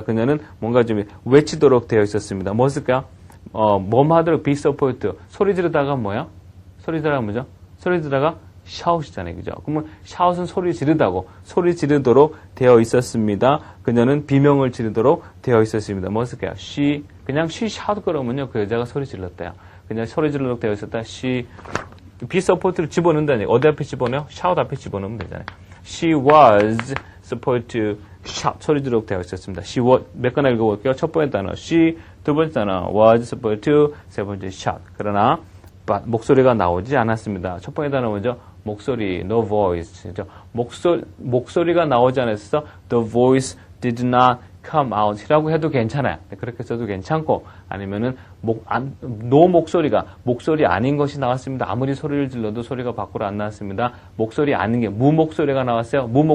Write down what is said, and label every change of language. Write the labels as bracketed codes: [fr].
[ko] 그녀는 뭔가 좀 외치도록 되어 있었습니다. 뭐 쓸까요? 뭐뭐 하도록 be support 소리 지르다가 뭐야? 소리 지르다가 뭐죠? 소리 지르다가 shout이잖아요. 그죠? 그러면 shout은 소리 지르다고, 소리 지르도록 되어 있었습니다. 그녀는 비명을 지르도록 되어 있었습니다. 뭐 쓸까요? 그냥 she shout 그러면요. 그 여자가 소리 질렀대요. 그냥 소리 지르도록 되어 있었다. she, be supposed to 집어넣는다니. 어디 앞에 집어넣어요? shout 앞에 집어넣으면 되잖아요. [en] She was supposed to shout. [ko] 소리 지르도록 되어 있었습니다. she was, 몇 가나 읽어볼게요. 첫 번째 단어, she, 두 번째 단어, was supposed to, 세 번째, shout. 그러나, 목소리가 나오지 않았습니다. 첫 번째 단어 먼저, 목소리, no voice. 목소리가 나오지 않았어. [en] The voice did not come out. [ko] 이라고 해도 괜찮아요. 그렇게 써도 괜찮고, 아니면은, no 목소리가, 목소리 아닌 것이 나왔습니다. 아무리 소리를 질러도 소리가 밖으로 안 나왔습니다. 목소리 아닌 게, 무목소리가 나왔어요.